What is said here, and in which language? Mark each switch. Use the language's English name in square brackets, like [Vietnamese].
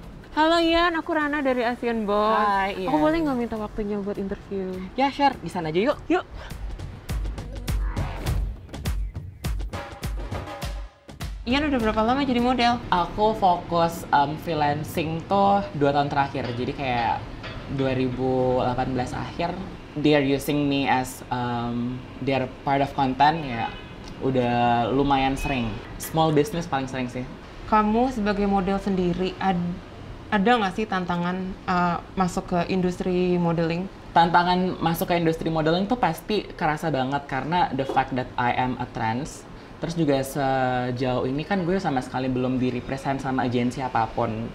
[Indonesian] Halo Ian, aku Rana dari Asian Boss. Hai, Ian. Aku boleh nggak minta waktunya buat interview? Ya, sure. Di sana aja yuk. Yuk. Ian udah berapa lama jadi model? Aku fokus freelancing tuh 2 tahun terakhir. Jadi kayak 2018 akhir, [English] they're using me as their part of content ya. [Indonesian] Udah lumayan sering. Small business paling sering sih. Kamu sebagai model sendiri, ada nggak sih tantangan masuk ke industri modeling? Tantangan masuk ke industri modeling tuh pasti kerasa banget karena [English] the fact that I am a trans. [Indonesian] Terus juga sejauh ini kan gue sama sekali belum di-represent sama agensi apapun.